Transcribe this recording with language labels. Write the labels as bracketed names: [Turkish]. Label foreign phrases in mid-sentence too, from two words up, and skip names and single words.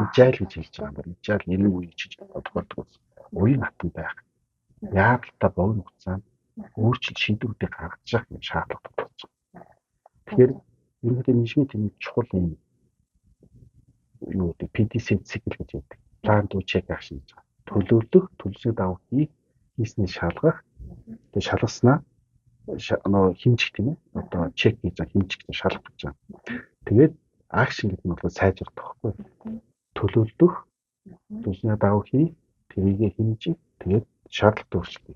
[Mongolian] ижаал гэж хэлж байгаа юм байна. Ижаал нэр үе гэж боддог ус. Уян хатан байх. Яг л та богино хугацаанд өөрчлөлт шийдвэрүүдийг гаргаж явах юм шаардлага тулгарч байна. Тэгэхээр ерөнхийдөө менежментийн чухал юм юу гэдэг PDCA цикл гэж байдаг. [English] Plan do check action гэж. [Mongolian] Төлөвлөх, төлөвлөсний дагуу хийсний шалгах. Тэгээ шалгаснаа хэмжих тийм ээ. Одоо чек хийж хэмжих гэж шалгах гэж байна. Тэгээд акшн гэдэг нь бол сайжрах байхгүй. Төлөвлөх, төлөвлөсний дагуу хий, тэрийгэ хэмжих, тэгээд шаардлагатай өөрчлөлт.